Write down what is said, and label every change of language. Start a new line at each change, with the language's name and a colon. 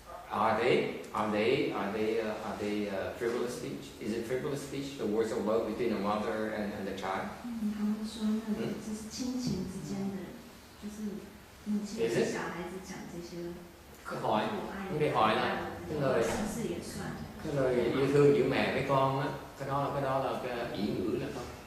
English: Are they frivolous speech? Is it frivolous speech? The words of love between a mother and the child?
Chinese: 他们说那个就是亲情之间的，就是母亲对小孩子讲这些。
Vietnamese: Hỏi, không đi hỏi nè, cái lời yêu thương giữa mẹ với con á, cái đó là cái ý ngữ là không?